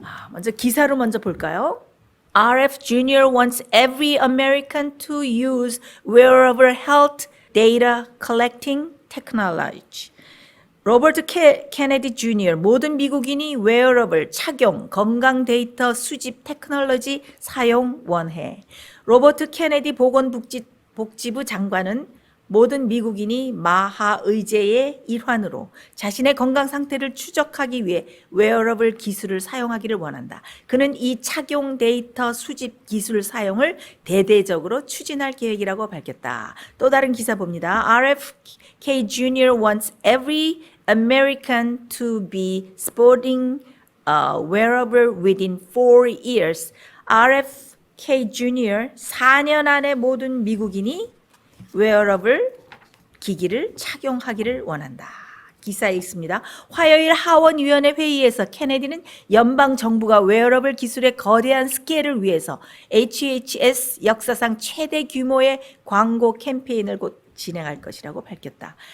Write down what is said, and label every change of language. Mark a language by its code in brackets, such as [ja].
[ko] 먼저 기사로 먼저 볼까요? [en] RF Jr. wants every American to use wearable health data collecting technology. [ko] 로버트 케네디 주니어 모든 미국인이 웨어러블 착용 건강 데이터 수집 테크놀로지 사용 원해. 로버트 케네디 보건복지부 장관은 모든 미국인이 마하 의제의 일환으로 자신의 건강 상태를 추적하기 위해 웨어러블 기술을 사용하기를 원한다. 그는 이 착용 데이터 수집 기술 사용을 대대적으로 추진할 계획이라고 밝혔다. 또 다른 기사 봅니다. RFK Jr. [en] wants every American to be sporting a wearable within 4 years. [ko] RFK Jr. 4년 안에 모든 미국인이 웨어러블 기기를 착용하기를 원한다. 기사에 있습니다. 화요일 하원위원회 회의에서 케네디는 연방정부가 웨어러블 기술의 거대한 스케일을 위해서 HHS 역사상 최대 규모의 광고 캠페인을 곧 진행할 것이라고 밝혔다.